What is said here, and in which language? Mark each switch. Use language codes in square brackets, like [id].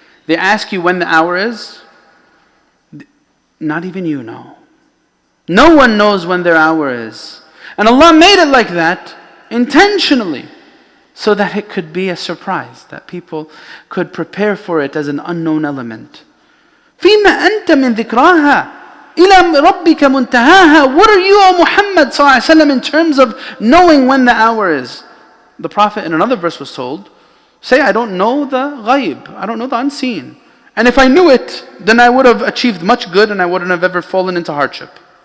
[en] They ask you when the hour is. Not even you know. No one knows when their hour is. And Allah made it like that intentionally, so that it could be a surprise, that people could prepare for it as an unknown element. [ar] فيما أنت من ذكراها إلى ربك منتهاها. [en] What are you, O Muhammad ﷺ, in terms of knowing when the hour is? The Prophet in another verse was told, say, I don't know the ghaib, I don't know the unseen. And if I knew it, then I would have achieved much good and I wouldn't have ever fallen into hardship.